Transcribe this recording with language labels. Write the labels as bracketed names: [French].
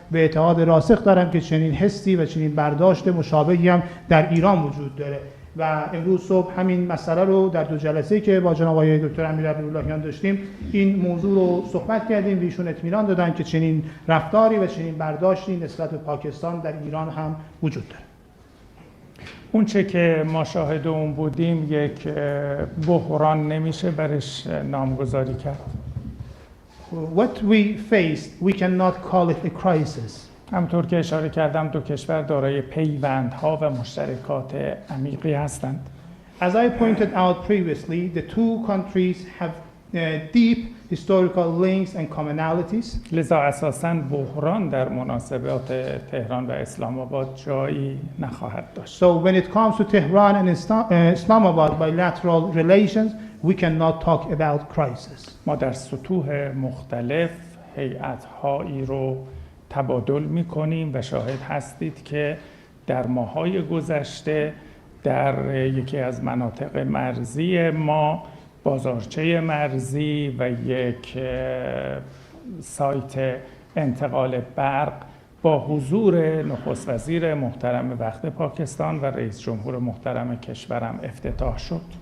[Persian] به اعتقاد راسخ دارم که چنین حسی و چنین برداشت مشابهی هم در ایران وجود داره و امروز صبح همین مسئله رو در 2 جلسه‌ای که با جناب آقای دکتر امیر عبداللهیان داشتیم این موضوع رو صحبت کردیم و ایشون اطمینان دادن که چنین رفتاری و چنین برداشتی نسبت به پاکستان در ایران هم وجود داره. اون چه که ما شاهد اون بودیم یک بحران نمیشه برش نامگذاری کرد. [English] What we faced, we cannot call it a crisis. [Persian] همطور که اشاره کردم 2 کشور دارای پیوندها و مشترکات عمیقی هستند. [English] As I pointed out previously, the 2 countries have deep historical links and commonalities. [Persian] لذا اساساً بحران در مناسبات تهران و اسلام آباد جایی نخواهد داشت. [English] So when it comes to Tehran and Islamabad bilateral relations, we cannot talk about crisis. [Persian] ما در سطوح مختلف هیئت‌هایی رو تبادل می‌کنیم و شاهد هستید که در ماه‌های گذشته در یکی از مناطق مرزی ما بازارچه مرزی و یک سایت انتقال برق با حضور نخست وزیر محترم وقت پاکستان و رئیس جمهور محترم کشورم افتتاح شد.